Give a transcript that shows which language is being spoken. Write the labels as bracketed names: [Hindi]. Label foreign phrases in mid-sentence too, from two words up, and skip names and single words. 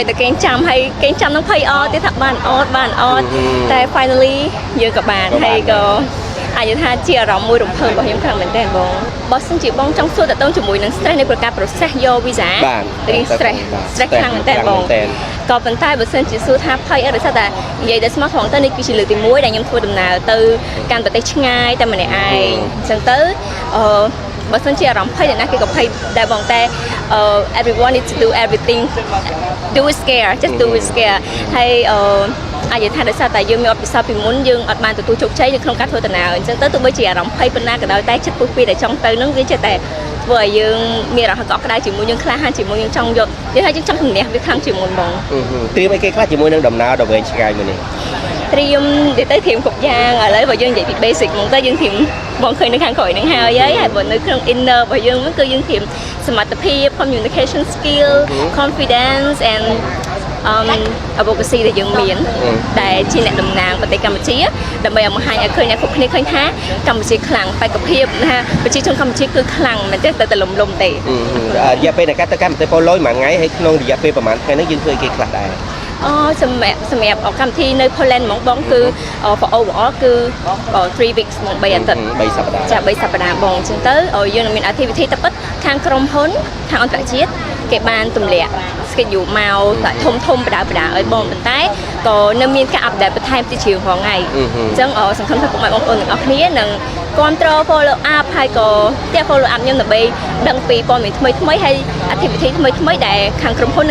[Khmer] ទៅគេចាំហើយគេចាំនឹងភ័យអត់ទេថាបានអត់តែ finally យើងក៏បានហើយក៏អាចថាជាអារម្មណ៍មួយរំភើបរបស់ខ្ញុំខ្លាំងមែនទែនបងបើសិនជាបងចង់សួរតើតើជាមួយនឹង stress នៃប្រការ process យក visa រី stress ខ្លាំងមែនទែនបងក៏ប៉ុន្តែបើសិនជាសួរថាភ័យអត់ដោយសារតែនិយាយដល់ស្មោះត្រង់ទៅនេះគឺជាលើកទី1ដែលខ្ញុំធ្វើដំណើរទៅកាន់ប្រទេសឆ្ងាយតែម្នាក់ឯងអញ្ចឹងទៅបើសិនជាអារម្មណ៍ភ័យអ្នកណាគេក៏ភ័យដែរបងតែ [English] everyone needs to do everything do it scare just do it scare [Khmer] ហើយអាចនិយាយថាដោយសារតែយើងមានអបិសោពីមុនយើងអត់បានទទួលជោគជ័យនៅក្នុងការធ្វើដំណើរអញ្ចឹងទៅទោះបីជាអារម្មណ៍ភ័យប៉ុណ្ណាក៏ដោយតែចិត្តពុះពីដែលចង់ទៅនឹងវាចេះតែធ្វើឲ្យយើងមានអារម្មណ៍កក់ក្ដៅជាមួយយើងក្លាហានជាមួយយើងចង់យកនិយាយថាយើងចង់ជំនះវាខ្លាំងជាងមុនបង ត្រៀមអីគេខ្លះជាមួយនឹងដំណើរដ៏វែងឆ្ងាយមួយនេះ ត្រៀមទៅធៀមគ្រប់យ៉ាងឥឡូវបើយើងនិយាយពី basic ហ្មងទៅយើងធៀមបងឃើញនៅខាងក្រោយនឹងហើយបើនៅក្នុង inner របស់យើងគឺយើងធៀមសមត្ថភាព [English] communication skill confidence and advocacy [Khmer] ដែលយើងមានដែលជាអ្នកតំណាងប្រទេសកម្ពុជាដើម្បីឲ្យបង្ហាញឲ្យឃើញអ្នកគ្រប់គ្នាឃើញថាកម្ពុជាខ្លាំងបេក្ខភាពណាប្រជាជនកម្ពុជាគឺខ្លាំងមែនទេទៅលំទេ រយៈពេលនៃការទៅកាន់ប្រទេសប៉ូឡូញមួយថ្ងៃហើយក្នុងរយៈពេលប្រហែលថ្ងៃហ្នឹងយើងធ្វើគេខ្លះដែរ សម្រាប់កម្មវិធីនៅ Poland ហ្មងបងគឺ [English] for overall [Khmer] គឺ3 weeks ហ្មង3អាទិត្យ 3សប្តាហ៍ ចា3សប្តាហ៍បងអញ្ចឹងទៅយើងនឹងមាន activity តែពិតខាងក្រុមហ៊ុនខាងអន្តរជាតិគេបានទម្លាក់ schedule មកតែធំបដាឲ្យបងប៉ុន្តែក៏នៅមានការ update បន្ថែមទៀតជាងថ្ងៃអញ្ចឹ ងសង្ឃឹមថាពុកម៉ែបងប្អូនទាំងអស់គ្នានឹងគ្រប់គ្រង [English] follow up [Khmer] ហើយក៏តែ [English] follow up [Khmer] ខ្ញុំដើម្បីដឹងពីព័ត៌មានថ្មីហើយ activity ថ្មីដែលខាងក្រុមហ៊ុន